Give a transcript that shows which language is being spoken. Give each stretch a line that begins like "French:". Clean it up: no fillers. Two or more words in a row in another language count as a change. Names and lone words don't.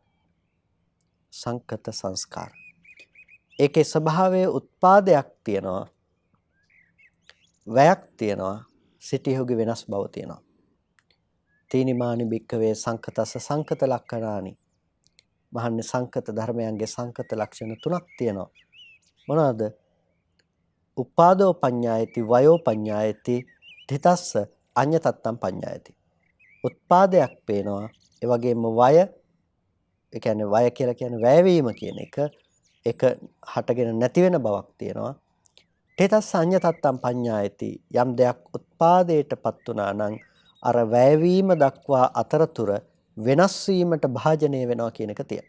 Sinhala: සංකත සංස්කාර. ඒකේ ස්වභාවයේ උත්පාදයක් තියෙනවා. වැයක් තියෙනවා. සිටියහුගේ වෙනස් බව තියෙනවා.
Pali: තීනිමානි භික්කවේ සංකතස්ස සංකත ලක්ෂණානි.
Sinhala: මහන්නේ සංකත ධර්මයන්ගේ සංකත ලක්ෂණ තුනක් තියෙනවා. මොනවාද?
Pali: උපාදෝ පඤ්ඤායති, වයෝ පඤ්ඤායති, ධිතස්ස අඤ්ඤතත්තම් පඤ්ඤායති.
Sinhala: උත්පාදයක් පේනවා. ඒ වගේම වය, ඒ කියන්නේ වය කියලා කියන්නේ වැයවීම කියන එක. ඒක හටගෙන නැති වෙන බවක් තියෙනවා.
Pali: ධිතස්ස අඤ්ඤතත්තම් පඤ්ඤායති.
Sinhala: යම් දෙයක් උත්පාදයටපත් වුණා නම් අර වැයවීම දක්වා අතරතුර වෙනස් වීමට භාජනය වෙනවා කියන එක තියෙනවා.